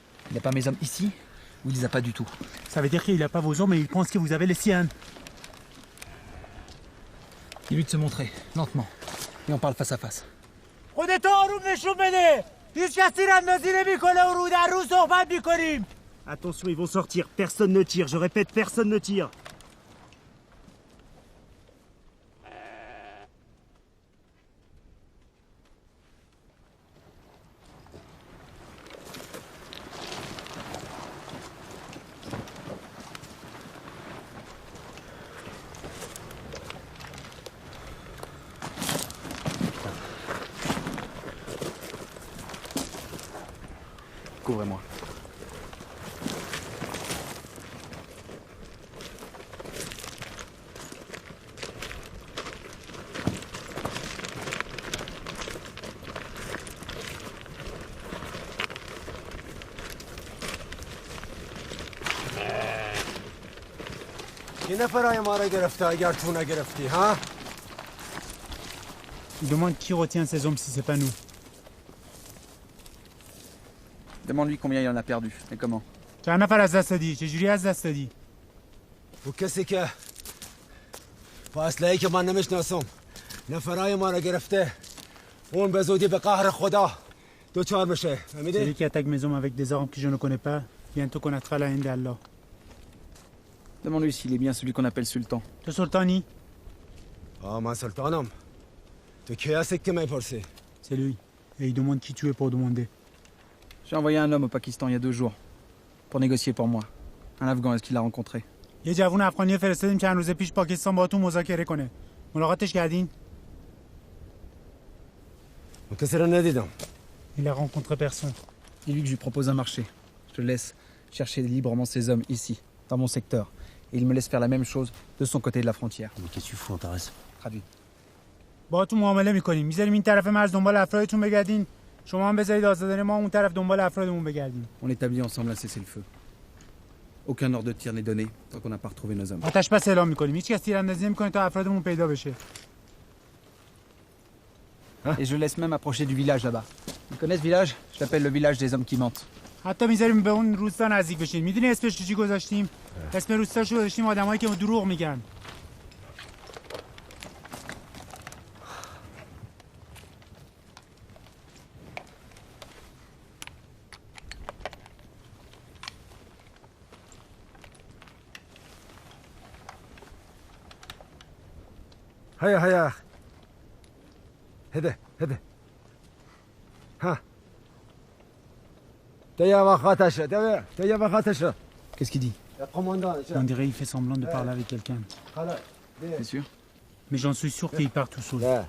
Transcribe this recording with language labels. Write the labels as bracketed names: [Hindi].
[French] Il n'a pas mes hommes ici ou il les a pas du tout? Ça veut dire qu'il n'a pas vos hommes, mais il pense que vous avez les siens. Dis-lui de se montrer, lentement. Et on parle face à face. [Persian] خودتو آروم نشون بده. هیچ کسی رندازی نمیکنه و رو در رو صحبت میکنیم. [French] Attention, ils vont sortir. Personne ne tire. Je répète, personne ne tire. Couvrez-moi. [Persian] یه نفرای ما را گرفته اگر تو نگرفتی ها؟ [French] Il demande qui retient ses hommes si c'est pas nous. Demande-lui combien il en a perdu et comment. [Persian] چند نفر از دست دادی؟ چجوری از دست دادی؟ و کسی که با اسلحه‌ای که من نمیشناسم نفرای ما را گرفته اون به زودی به قهر خدا دوچار بشه فهمیدی؟ [French] Celui qui attaque mes hommes avec des armes que je ne connais pas, bientôt connaîtra la haine d'Allah. Demande-lui s'il est bien celui qu'on appelle sultan. [Persian] تو سلطانی؟ من سلطانم. تو کی هستی که میپرسی؟ [French] C'est lui. Et il demande qui tu es pour demander. J'ai envoyé un homme au Pakistan il y a 2 jours pour négocier pour moi. Un Afghan, est-ce qu'il l'a rencontré? [Persian] یه جوون افغانی فرستادیم چند روز پیش پاکستان باهاتون مذاکره کنه. ملاقاتش کردین؟ کسی را ندیدم. [French] Il a rencontré personne. Dis-lui que je lui propose un marché. Je le laisse chercher librement ses hommes ici, dans mon secteur. Et il me laisse faire la même chose de son côté de la frontière. Mais qu'est-ce que tu fous, Antares? Traduit. [Persian] باهاتون معامله میکنیم. میذاریم این طرف مرز دنبال افرادتون بگردین. شما هم بذارید آزادانه ما اون طرف دنبال افرادمون بگردیم. [French] On établit ensemble un cessez-le-feu. Aucun ordre de tir n'est donné tant qu'on n'a pas retrouvé nos hommes. [Persian] آتش بس اعلام می‌کنیم. هیچ کس تیراندازی نمی‌کنه تا افرادمون پیدا بشه. [French] Et je laisse même approcher du village là-bas. Vous connaissez ce village? Je l'appelle le village des hommes qui mentent. [Persian] حتی می‌ذاریم به اون روستا نزدیک بشین. می‌دونی اسمش چی گذاشتیم؟ اسم روستاشو گذاشتیم آدمایی که دروغ میگن. هيا هده ها تيا وخاتش تيا وخاتش. [French] Qu'est-ce qu'il dit? On dirait il fait semblant de parler avec quelqu'un. C'est sûr? Mais j'en suis sûr qu'il part tout seul.